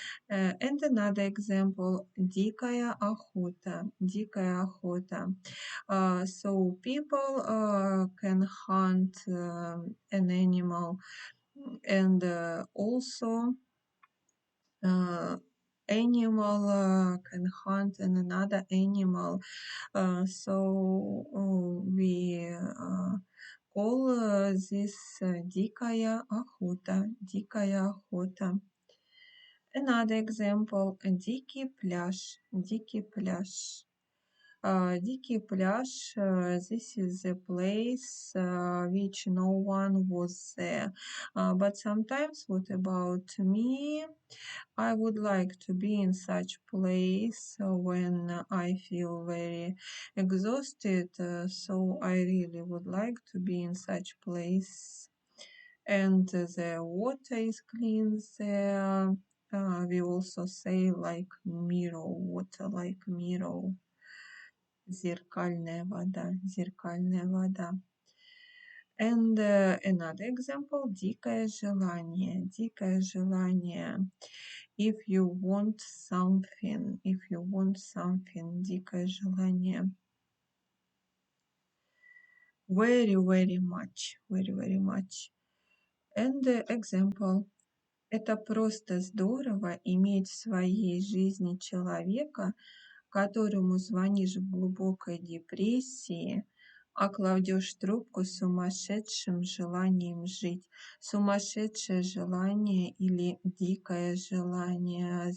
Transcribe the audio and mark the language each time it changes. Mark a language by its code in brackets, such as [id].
[en] And another example, [ru] дикая охота, дикая охота. [en] So people can hunt an animal and also animal can hunt another animal. So we call this [ru] дикая охота, дикая охота. [en] Another example, [ru] дикий пляж, дикий пляж. Дикий пляж, [en] this is a place which no one was there. But sometimes, what about me? I would like to be in such place when I feel very exhausted. So I really would like to be in such place. And the water is clean there. We also say like mirror, water like mirror. [ru] Зеркальная вода, зеркальная вода. [en] And another example, [ru] дикое желание, дикое желание. [en] If you want something, [ru] дикое желание. [en] Very, very much, very, very much. And example, [ru] Это просто здорово иметь в своей жизни человека, которому звонишь в глубокой депрессии, а кладешь трубку с сумасшедшим желанием жить. Сумасшедшее желание или дикое желание.